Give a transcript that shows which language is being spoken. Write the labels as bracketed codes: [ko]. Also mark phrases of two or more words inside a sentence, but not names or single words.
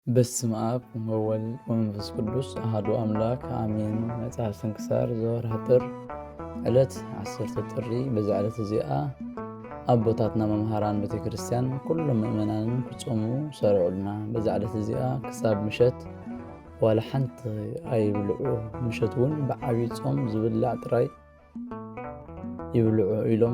[gez] በስመ አብ ወወልድ ወመንፈስ ቅዱስ አሐዱ አምላክ አሜን። መጽሐፍ ስንክሳር ዘወርኃ ጥር ዕለት 10 [ti] ጥሪ። በዛ ዕለት እዚኣ አቦታትና መምሃራን ቤተክርስቲያን ኩሎም ምእመናንን ክጾሙ ሰሪዑልና። በዛ ዕለት እዚኣ ክሳብ ምሸት ዋላ ሓንቲ ኣይብልዑ፣ ምሸት እውን ብዓብይ ጾም ዝብላዕ ጥራይ ይብልዑ ኢሎም